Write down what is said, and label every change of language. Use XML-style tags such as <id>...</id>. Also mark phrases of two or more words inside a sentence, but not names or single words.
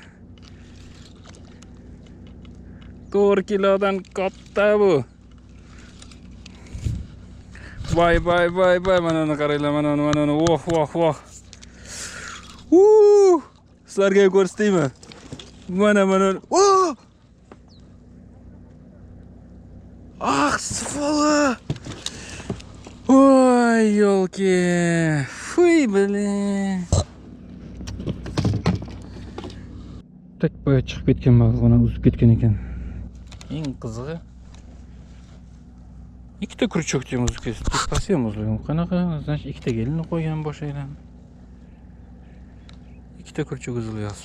<uz>4 kilodan katta bu. Voy, mana uni qaranglar, mana uni. Voh. Sizlarga ko'rsataymi? Mana.</uz> <ru>Сволочь! Ой, ёлки! Фуй, блин!</ru> <uz>Tak boya chiqib ketgan baliqni uzib ketgan ekan. Eng qizig'i ikkita kurchokni uzib ketdi. Tepasi ham uzilgan. Qanaqa? Значит, ikkita gelini qo'ygan boshaydan. Ikkita kurchok uzilyapti.</uz>